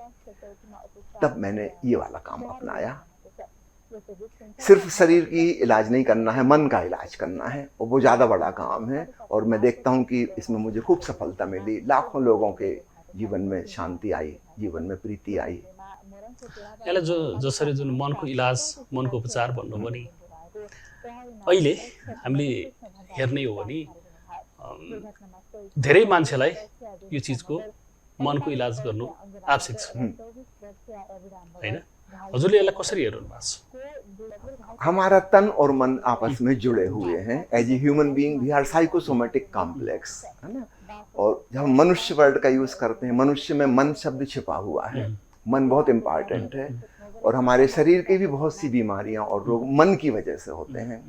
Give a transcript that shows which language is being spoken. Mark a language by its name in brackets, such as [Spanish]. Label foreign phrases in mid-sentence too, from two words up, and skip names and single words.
[Hindi] तब मैंने ये वाला काम अपनाया। सिर्फ शरीर की इलाज नहीं करना है, मन का इलाज करना है, और वो ज़्यादा बड़ा काम है। और मैं देखता हूँ कि इसमें मुझे खूब सफलता मिली। लाखों लोगों के जीवन में शांति आई, जीवन में प्रीति आई। [Nepali] यसलाई जसरी जुन मनको इलाज, मनको उपचार भन्नुभयो नि, अहिले हामीले हेर्ने हो भने धेरै मान्छेलाई यो चिजको मनको इलाज गर्नु आवश्यक छ हैन। हजुरले यसलाई कसरी हेर्नु भएको छ? [Hindi] हमारा तन और मन आपस में जुड़े हुए हैं। [English] as a human being we are psychosomatic complex, [Hindi] है ना। और जब हम मनुष्य वर्ड का यूज करते हैं, मनुष्य में मन शब्द छिपा हुआ है। मन बहुत इम्पॉर्टेंट है। और हमारे शरीर की भी बहुत सी बीमारियां और रोग मन की वजह से होते हैं।